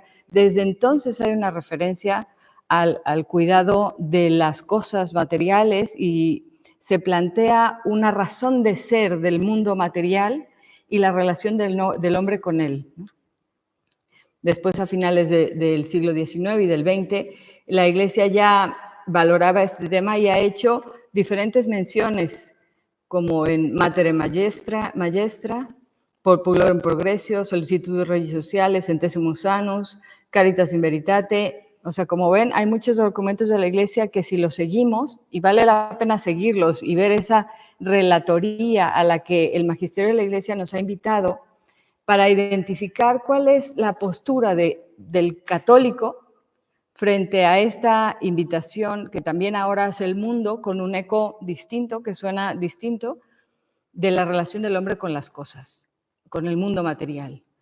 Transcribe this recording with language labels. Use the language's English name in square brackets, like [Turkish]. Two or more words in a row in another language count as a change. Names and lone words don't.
[Spanish] Desde entonces hay una referencia al cuidado de las cosas materiales y se plantea una razón de ser del mundo material y la relación del hombre con él. Después, a finales del siglo XIX y del XX, la Iglesia ya valoraba este tema y ha hecho diferentes menciones, como en Mater Majestra, Populorum Progressio, Solicitudes Regis Sociales, Centesimus Annus, Caritas in Veritate. O sea, como ven, hay muchos documentos de la Iglesia que si los seguimos, y vale la pena seguirlos y ver esa relatoría a la que el magisterio de la Iglesia nos ha invitado para identificar cuál es la postura del católico frente a esta invitación que también ahora hace el mundo con un eco distinto, que suena distinto, de la relación del hombre con las cosas, con el mundo material.